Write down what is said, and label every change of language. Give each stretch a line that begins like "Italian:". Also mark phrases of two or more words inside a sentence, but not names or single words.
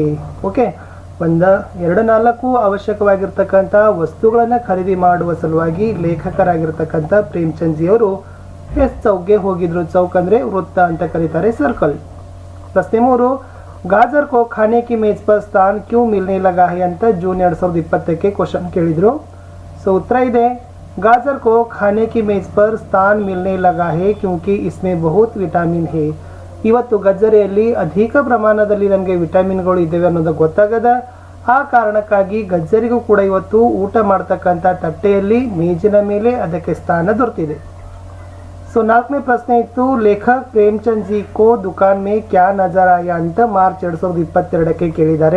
Kannada: ಓಕೆ, 2-4 ಅವಶ್ಯಕವಾಗಿರ್ತಕ್ಕಂಥ ವಸ್ತುಗಳನ್ನು ಖರೀದಿ ಮಾಡುವ ಸಲುವಾಗಿ ಲೇಖಕರಾಗಿರ್ತಕ್ಕಂಥ ಪ್ರೇಮಚಂದ್ ಜಿ ಅವರು ಚೌಕ್ಗೆ ಹೋಗಿದ್ರು. ಚೌಕ್ ಅಂದರೆ ವೃತ್ತ ಅಂತ ಕರೀತಾರೆ, ಸರ್ಕಲ್.
Hindi: ಪ್ರಶ್ನೆ 3, गाजर को खाने की मेज़ पर स्थान क्यों मिलने लगा है
Kannada: ಅಂತ ಜೂನ್ 2020ಕ್ಕೆ ಕ್ವಶನ್ ಕೇಳಿದ್ರು. ಉತ್ತರ ಇದೆ.
Hindi: गाजर को खाने की मेज पर स्थान मिलने लगा है क्योंकि इसमें बहुत विटामिन है.
Kannada: ಇವತ್ತು ಗಜ್ಜರಿಯಲ್ಲಿ ಅಧಿಕ ಪ್ರಮಾಣದಲ್ಲಿ ನಮಗೆ ವಿಟಮಿನ್ಗಳು ಇದ್ದಾವೆ ಅನ್ನೋದು ಗೊತ್ತಾಗದ. ಆ ಕಾರಣಕ್ಕಾಗಿ ಗಜ್ಜರಿಗೂ ಕೂಡ ಇವತ್ತು ಊಟ ಮಾಡ್ತಕ್ಕಂಥ ತಟ್ಟೆಯಲ್ಲಿ ಮೇಜಿನ ಮೇಲೆ ಅದಕ್ಕೆ ಸ್ಥಾನ ದೊರೆತಿದೆ. 4ನೇ ಪ್ರಶ್ನೆ ಇತ್ತು.
Hindi: लेखक प्रेमचंद जी को दुकान में क्या नज़र आया
Kannada: ಅಂತ ಮಾರ್ಚ್ 2022ಕ್ಕೆ ಕೇಳಿದ್ದಾರೆ.